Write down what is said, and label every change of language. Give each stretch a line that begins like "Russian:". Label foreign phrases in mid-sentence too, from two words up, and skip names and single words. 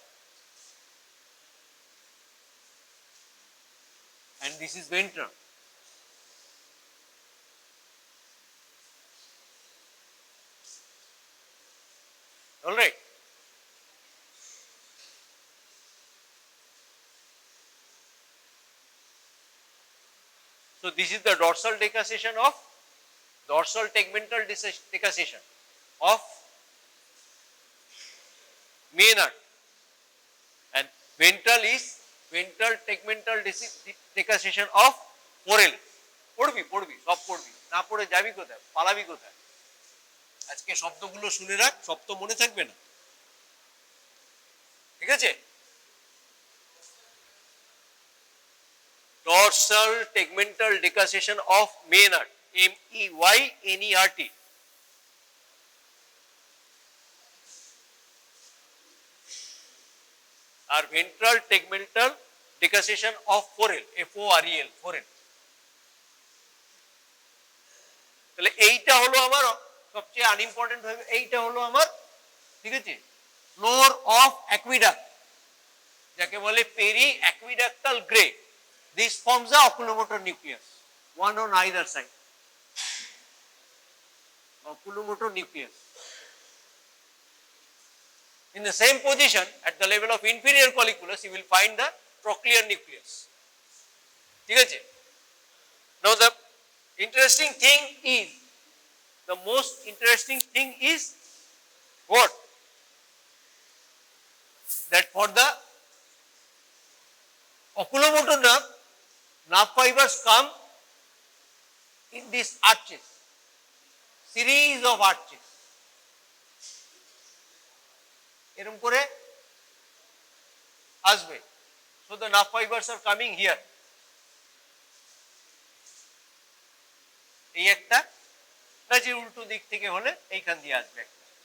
English: and this is ventral all right so this is the dorsal decussation of dorsal tegmental decussation of maynard and ventral is ventral tegmental decussation of foral
Bangla: পড়বি সব পড়বি না পড়ে যাবি কোথায় পালাবি কোথায় আজকে শব্দগুলো শুনে রাখ সব তো মনে থাকবে না ঠিক আছে
English: dorsal tegmental decussation of maynard MEYNERT আর ventral tegmental decussation of foral FOREL foral
Bangla: তাহলে এইটা হলো আমার সবচেয়ে আনইম্পর্টেন্ট হবে এইটা হলো আমার ঠিক আছে
English: floor of aqueduct
Bangla: যাকে বলে
English: periaqueductal grey this forms the oculomotor nucleus one on either side oculomotor nucleus in the same position at the level of inferior colliculus you will find the trochlear nucleus
Bangla: ঠিক আছে
English: now the interesting thing is the most interesting thing is what that for the oculomotor nerve fibers come in these arches series of arches
Bangla: এরকম করে আসবে
English: so the nerve fibers are coming here
Bangla: এই একটা কাজে উল্টো দিক থেকে হলে এইখান দিয়ে আসবে একটা